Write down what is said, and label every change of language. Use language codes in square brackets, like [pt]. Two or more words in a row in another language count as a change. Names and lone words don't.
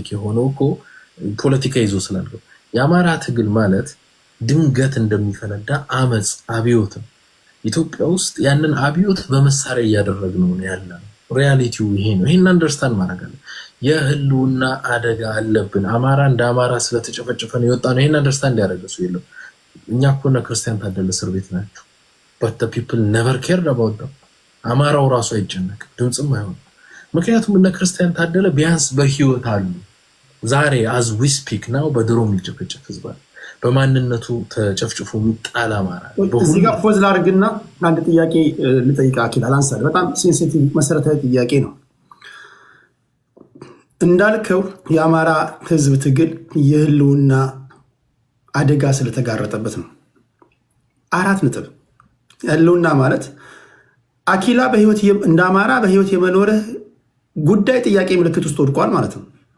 [am] የሆነው እኮ ፖለቲካ ይዞ ስላልገባ። የአማራ ትግል ማለት ድንገት እንደሚፈነዳ አመፅ አብዮት ነው። ኢትዮጵያ ውስጥ ያንን አብዮት በመሳሪያ እያደረግነው ነው ያለነው። ሪያሊቲው ይሄ ነው። ይሄን አንደርስታንድ ማድረግ አለ። የህልውና አደጋ አለብን። አማራ እንደ አማራ ስለተጨፈጨፈ ነው የወጣ ነው። ይሄን አንደርስታንድ ያደረገ ሰው የለም። እኛ እኮ እነ ክርስቲያን ታደለ እስር ቤት ናቸው። [en] but the people never cared about them። [am] አማራው ራሱ አይጨነቅም፣ ድምፅም አይሆንም። ምክንያቱም እነ ክርስቲያን ታደለ ቢያንስ በህይወት አሉ። ዛሬ [en] as we speak now [am] በድሮ የሚጨፈጨፍ ህዝብ አለ። በማንነቱ ተጨፍጭፎ የሚጣል አማራ። እዚህ ጋር ፖዝ ላድርግና አንድ ጥያቄ ልጠይቅ። አኪል አላንሳል። በጣም ሴንሲቲቭ መሰረታዊ ጥያቄ ነው። እንዳልከው የአማራ ህዝብ ትግል የህልውና አደጋ ስለተጋረጠበት ነው። 4 ነጥብ። ህልውና ማለት አኪላ በህይወት እንደ አማራ በህይወት የመኖርህ ጉዳይ ጥያቄ ምልክት ውስጥ ወድቋል ማለት ነው።